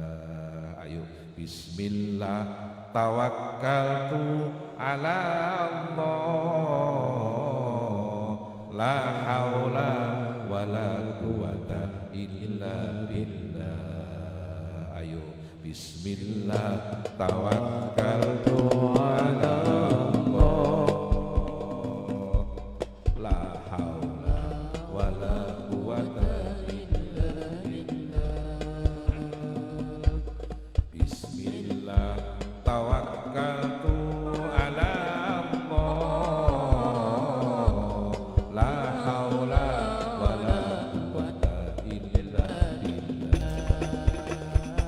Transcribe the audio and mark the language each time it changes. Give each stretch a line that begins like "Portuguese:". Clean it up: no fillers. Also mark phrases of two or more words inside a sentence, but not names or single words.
Indonesian: Ayo Ayo
Arabic: بسم الله توكلت على الله، لا حول ولا قوة إلا بالله. Ayo بسم الله توكلت على الله، لا حول ولا قوة إلا بالله. بسم الله توكلت على الله، لا حول ولا قوة إلا بالله.